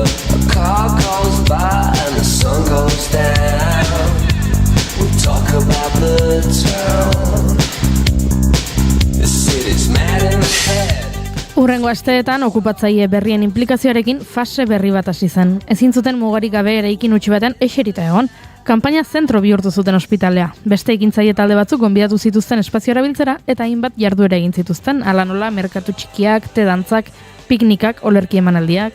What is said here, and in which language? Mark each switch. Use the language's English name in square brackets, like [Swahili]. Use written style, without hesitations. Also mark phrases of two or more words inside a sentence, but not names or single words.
[English] a car goes by and the sun goes down. We talk about the town. The city's mad in the head. [Basque] Hurrengo asteetan okupatzaile berrien inplikazioarekin fase berri bat hasi zen. Ezin zuten mugarik gabe eraikin utzi baten eserita egon. Kanpaina zentro bihurtu zuten ospitalea. Beste ekintzaile talde batzuk gonbidatu zituzten espazioa erabiltzera eta hainbat jarduera egin zituzten. Hala nola merkatu txikiak, te-dantzak, piknikak, olerki emanaldiak.